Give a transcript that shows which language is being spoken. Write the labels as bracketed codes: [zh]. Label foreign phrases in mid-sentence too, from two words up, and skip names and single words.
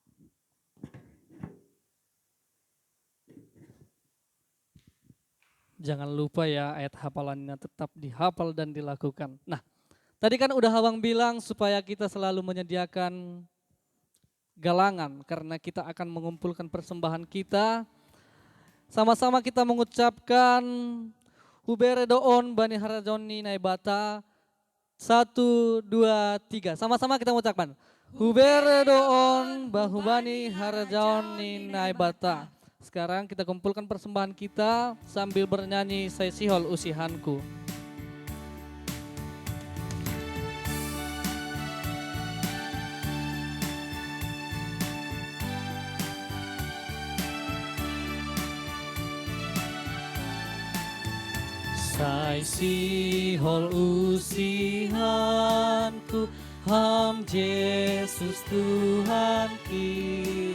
[id] Jangan lupa ya ayat hafalannya tetap dihafal dan dilakukan. Nah, tadi kan udah Abang bilang supaya kita selalu menyediakan galangan karena kita akan mengumpulkan persembahan kita. Sama-sama kita mengucapkan [bts] Hubere doon bani harajoni naibata. [id] 1, 2, 3. Sama-sama kita mengucapkan [bts] Hubere doon bahubani harajoni naibata. [id] Sekarang kita kumpulkan persembahan kita sambil bernyanyi Sai Sihol Usihanku. [bts] Sai Sihol Usihanku, Ham Yesus Tuhan ki.